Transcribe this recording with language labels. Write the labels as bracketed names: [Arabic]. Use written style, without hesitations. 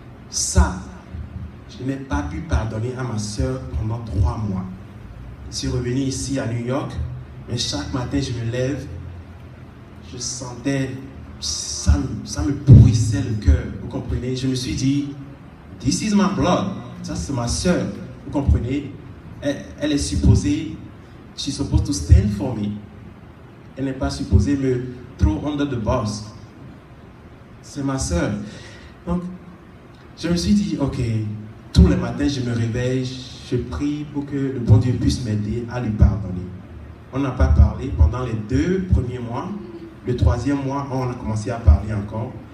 [French] Ça, je n'ai pas pu pardonner à ma soeur pendant 3 mois. Je suis revenu ici à New York, mais chaque matin je me lève, je sentais, ça me pourrissait le cœur, vous comprenez? Je me suis dit, [English] this is my blood, [French] ça c'est ma soeur, vous comprenez? Elle est supposée, [English] she's supposed to stand for me. [French] Elle n'est pas supposée me [English] throw under the bus. [French] C'est ma soeur. Donc, je me suis dit, ok, tous les matins je me réveille, je prie pour que le bon Dieu puisse m'aider à lui pardonner. On n'a pas parlé pendant les 2 premiers mois. Le 3e mois, on a commencé à parler encore.